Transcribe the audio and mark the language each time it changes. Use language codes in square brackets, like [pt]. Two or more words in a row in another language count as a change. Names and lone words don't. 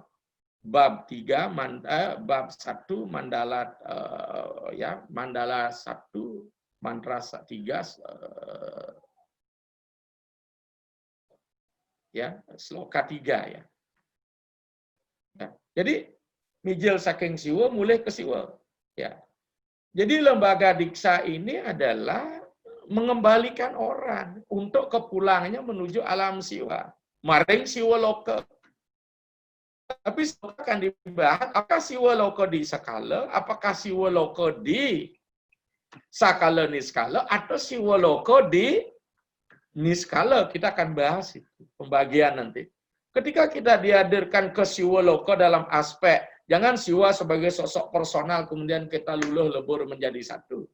[id] Bab 3, bab 1, mandala ya, mandala 1, mantra 3, ya, sloka 3 ya. Ya. Jadi [jv] mijil saking [id] siwa mulai ke siwa. Ya. Jadi lembaga diksa ini adalah mengembalikan orang untuk kepulangannya menuju alam siwa. [jv] Maring siwa loka. [id] Tapi akan dibahas apakah siwa loka di sakala, apakah siwa loka di sakala niskala, atau siwa loka di niskala. Kita akan bahas itu pembagian nanti. Ketika kita dihadirkan ke siwa loka dalam aspek, jangan siwa sebagai sosok personal kemudian kita luluh lebur menjadi satu.